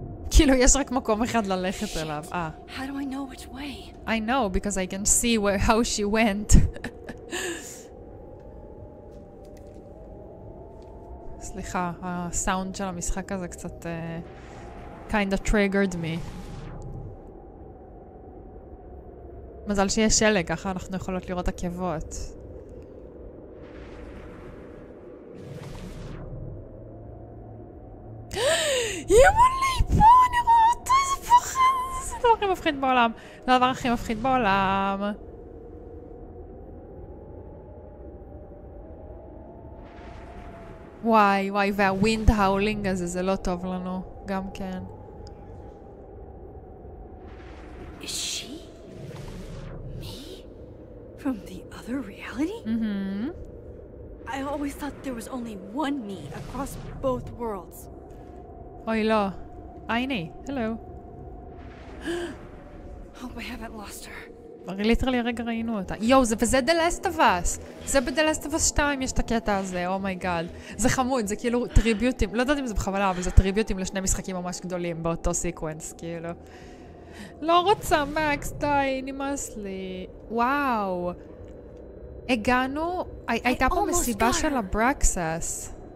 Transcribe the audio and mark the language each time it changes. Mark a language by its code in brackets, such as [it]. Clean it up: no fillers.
[he] כאילו, יש רק מקום אחד ללכת אליו. [en] How do I know which way? I know, because I can see how she went. [he] סליחה, הסאונד של המשחק הזה קצת [en] kinda triggered me. [he] מזל שיש שלג, ככה אנחנו יכולות לראות עקבות. ימולי פה, אני רואה אותו, איזה פחד. זה הדבר הכי מפחיד בעולם. זה הדבר הכי מפחיד בעולם. וואי, וואי, והווינד האולינג הזה, זה לא טוב לנו. גם כן. [en] Is she? Me? From the other reality? I always thought there was only one me across both worlds. [he] אוי, לא. הנה, hello. [en] Hope I haven't lost her. [he] ליטרלי הרגע ראינו אותה. יואו, וזה The Last of Us. זה ב-The Last of Us 2 יש את הקטע הזה, אומייגאד. זה חמוד, זה כאילו טריביוטים, לא יודעת אם זה בכוונה, אבל זה טריביוטים לשני משחקים ממש גדולים באותו סיקוונס, כאילו. לא רוצה, מקס, די, נמאס לי. וואו. הגענו, הייתה פה מסיבה של הברקסס.